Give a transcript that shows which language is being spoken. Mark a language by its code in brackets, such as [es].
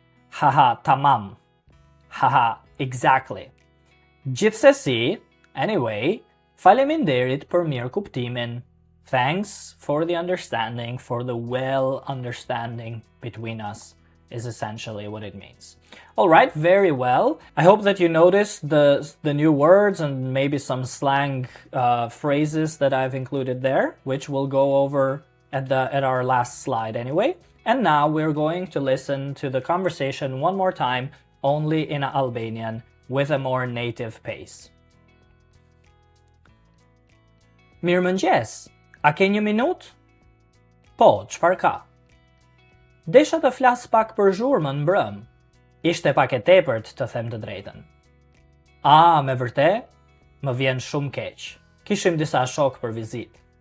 [en] Haha, tamam. Haha, exactly. [sq] Gjithsesi, anyway, faleminderit për mirëkuptimin. [en] Thanks for the understanding, for the well understanding between us. is essentially what it means. Alright, very well. I hope that you noticed the new words and maybe some slang phrases that I've included there, which we'll go over at our last slide anyway. And now we're going to listen to the conversation one more time, only in Albanian, with a more native pace. [sq] Mirëmëngjes, a ke një minutë? Po, çfarë ka? Desha të flas pak për zhurmën mbrëm. Ishte pak e tepërt, të them të drejtën. A, me vërtet? Më vjen shumë keq. Kishim disa shok për vizitë.